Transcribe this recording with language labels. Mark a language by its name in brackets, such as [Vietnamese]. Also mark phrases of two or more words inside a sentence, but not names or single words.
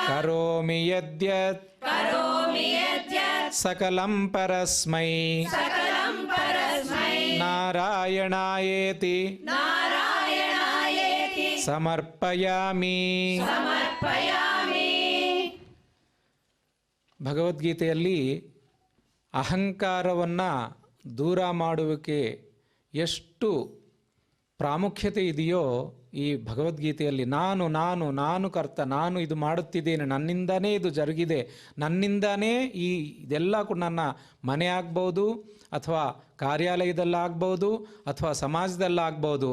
[Sanskrit] ಕರೋಮಿ ಯದ್ಯತ್ करोमि यद्यत् ಸಕಲಂ ಪರಸ್ಮೈ सकलं परस्मै ನಾರಾಯಣಾಯೇತಿ नारायणायेति ಸಮರ್ಪಯಾಮಿ. समर्पयामि [Kannada] ಭಗವದ್ಗೀತೆಯಲ್ಲಿ ಅಹಂಕಾರವನ್ನು ದೂರ ಮಾಡುವಿಕೆ ಎಷ್ಟು ಪ್ರಾಮುಖ್ಯತೆ ಇದೆಯೋ ಈ ಭಗವದ್ಗೀತೆಯಲ್ಲಿ ನಾನು ನಾನು ನಾನು ಕರ್ತ, ನಾನು ಇದು ಮಾಡುತ್ತಿದ್ದೇನೆ, ನನ್ನಿಂದನೇ ಇದು ಜರುಗಿದೆ, ನನ್ನಿಂದನೇ ಇದೆಲ್ಲ ಕೂಡ ನನ್ನ ಮನೆ ಆಗ್ಬೋದು ಅಥವಾ ಕಾರ್ಯಾಲಯದಲ್ಲಾಗ್ಬೋದು ಅಥವಾ ಸಮಾಜದಲ್ಲಾಗ್ಬೋದು.